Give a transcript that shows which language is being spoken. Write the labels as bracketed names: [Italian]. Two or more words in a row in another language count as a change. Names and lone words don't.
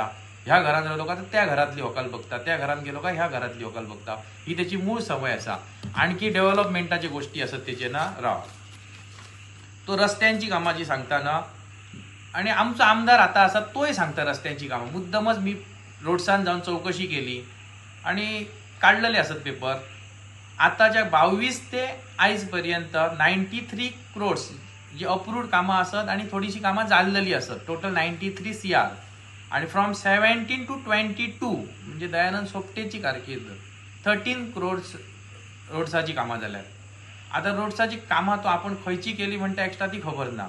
[Gowli] ह्या घरान रावलो का त्या घरातली व्हंकल बघता, त्या घरान गेलो का ह्या घरातली व्हंकल बघता, ही त्याची मूळ सवय आसा। आणखी डेव्हलपमेंटाची गोष्टी असत तेचे ना राव, तो रस्त्यांची कामाची सांगता ना, आणि आमचो आमदार आता आसा तोय सांगता रस्त्यांची कामां। मुद्दमच मी रोडसान जाऊन चौकशी केली आणि काढलेले असत पेपर। आताच्या 22 ते आयज पर्यंत 93 crores जी अप्रूव्ड कामां असत आणि थोडीशी कामां जाल्लेली असत. टोटल 93 CR आणि फ्रॉम 17 to 22 म्हणजे दयानंद सोपटेची कारकीर्द 13 crores रोड्साची कामां जाल्यात. आता रोड्साची कामां तो आपण खंयची केली म्हणटा एक्स्ट्रा ती खबर ना.